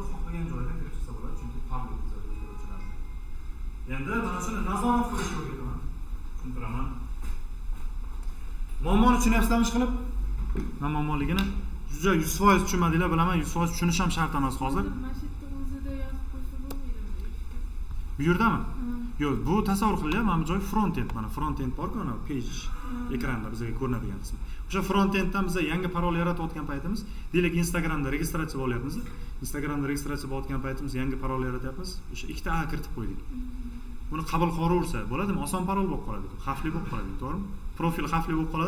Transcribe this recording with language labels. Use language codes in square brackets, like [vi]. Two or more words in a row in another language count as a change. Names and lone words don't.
[uz] Xohlagan joydan kirib chiqsa bo'ladi, chunki public o'zgaruvchilar. Endi mana shuni nazorat qilish o'rgataman. Tushuntiraman. Muammoni tushunyapsizlarmi qilib? Nima muammoligini? Juda 100% tushunmadinglar, bilaman, 100% tushunish ham shart emas hozir. Bu yerdami? Yo'q, bu tasavvur qiling, mana bu joy front-end, mana front-end bor-ku, mana page ekranda bizga ko'rinadigan qismi. O'sha front-enddan biz yangi parol yaratayotgan paytimiz, deylik Instagramda registratsiya bo'lyapmiz. Instagramda registratsiya bo'layotgan paytimiz yangi parol yaratyapmiz. O'sha ikkita a kiritib qo'ydik. Buni qabul qilaversa bo'ladimi? Oson parol bo'lib qoladi, xavfli bo'lib qoladi, to'g'rimi? Profil xavfli bo'lib qoladi.